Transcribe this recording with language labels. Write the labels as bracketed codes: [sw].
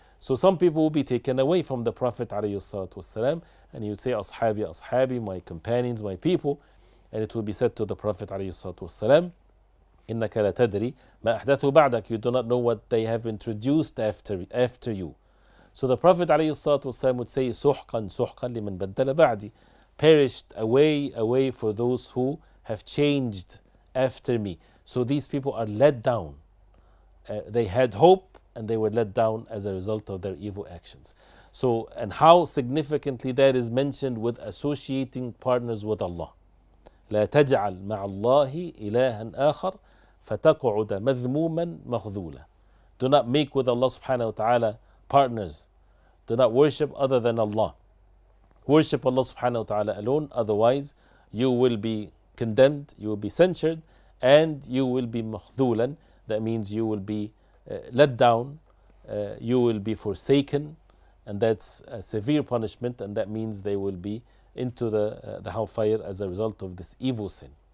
[en] So some people will be taken away from the Prophet ﷺ, and he would say, [ar] Ashabi, Ashabi, [en] my companions, my people. And it will be said to the Prophet ﷺ, [ar] إِنَّكَ لَا تَدْرِي مَا أَحْدَثُوا بَعْدَكَ. [en] You do not know what they have introduced after you. So the Prophet ﷺ would say, [ar] سُحْقًا سُحْقًا لِمَنْ بَدَّلَ بَعْدِي. [en] Perished away for those who have changed after me. So these people are let down. They had hope and they were let down as a result of their evil actions. So, and how significantly that is mentioned with associating partners with Allah. [ar] لا تجعل مع الله إلها آخر فتقعد مذموما مخذولا. [en] Do not make with Allah subhanahu wa ta'ala partners. Do not worship other than Allah. Worship Allah subhanahu wa ta'ala alone, otherwise you will be condemned, you will be censured, and you will be makhdulan. That means you will be let down, you will be forsaken, and that's a severe punishment, and that means they will be into the hellfire as a result of this evil sin.